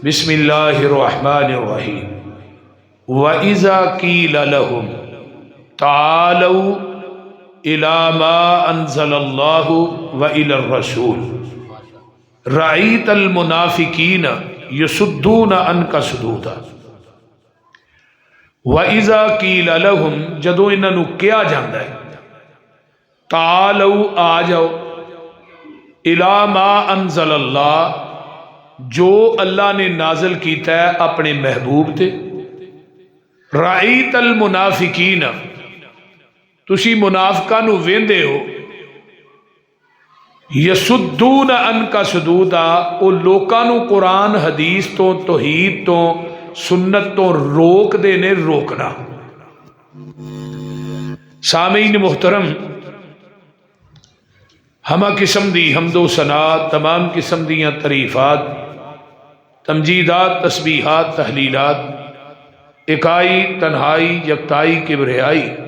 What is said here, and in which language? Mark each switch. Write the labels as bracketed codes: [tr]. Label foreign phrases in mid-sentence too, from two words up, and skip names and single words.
[ar] بسم اللہ الرحمن الرحیم۔ وَإِذَا قِيلَ لَهُمْ تَعَالَوْا إِلَى مَا أَنزَلَ اللَّهُ وَإِلَى الرَّسُولِ رَأَيْتَ الْمُنَافِقِينَ يَصُدُّونَ عَنْكَ صُدُودًا۔ وَإِذَا قِيلَ لَهُمْ [pa] جدو انہاں نو کیا جاندا ہے، تعالوا آ جاؤ، [ar] إِلَى مَا أَنزَلَ اللَّهُ [pa] جو اللہ نے نازل کیتا ہے اپنے محبوب تے، [ar] رأیت المنافقین [pa] تسی منافقاں نو ویندے ہو، [ar] یسدون عنک صدودا [pa] او لوکاں نو قرآن حدیث تو توحید تو سنت تو روک دے نے روکنا۔ سامعین محترم، ہمہ قسم دی حمد و ثنا، تمام قسم دیاں تعریفات، تمجیدات، تسبیحات، تحلیلات، اکائی، تنہائی، یکتائی، کبریائی